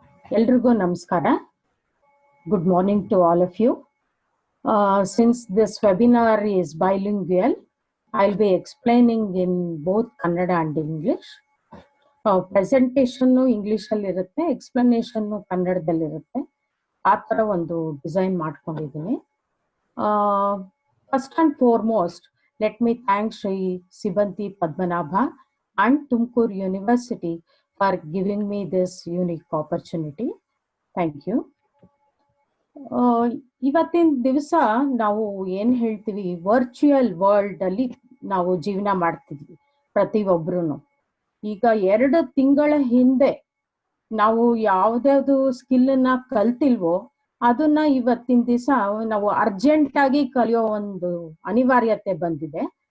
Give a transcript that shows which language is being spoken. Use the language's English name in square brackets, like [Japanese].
[Kannada] Eldrigo Namaskara. [English] Good morning to all of you. Since this webinar is bilingual, I'll be explaining in both Kannada and English. [Kannada] Presentation English ಅಲ್ಲಿ ಇರುತ್ತೆ, explanation ಕನ್ನಡದಲ್ಲಿ ಇರುತ್ತೆ. ಆ ತರ ಒಂದು design ಮಾಡ್ಕೊಂಡಿದ್ದೀನಿ. [English] First and foremost, let me thank Shri Sibanti Padmanabha and Tumkur University for giving me this unique opportunity. Thank you. [Kannada] ಇವತ್ತಿನ ದಿವಸ ನಾವು ಏನ್ ಹೇಳ್ತೀವಿ, ವರ್ಚುವಲ್ ವರ್ಲ್ಡ್ ಅಲ್ಲಿ ನಾವು ಜೀವನ ಮಾಡ್ತಿದ್ವಿ ಪ್ರತಿಯೊಬ್ರು. ಈಗ 2 ತಿಂಗಳ ಹಿಂದೆ ನಾವು ಯಾವ್ದಾವ್ದು ಸ್ಕಿಲ್ ನ ಕಲ್ತಿಲ್ವೋ ಅದನ್ನ ಇವತ್ತಿನ ದಿವಸ ನಾವು ಅರ್ಜೆಂಟ್ ಆಗಿ ಕಲಿಯೋ ಒಂದು ಅನಿವಾರ್ಯತೆ ಬಂದಿದೆ.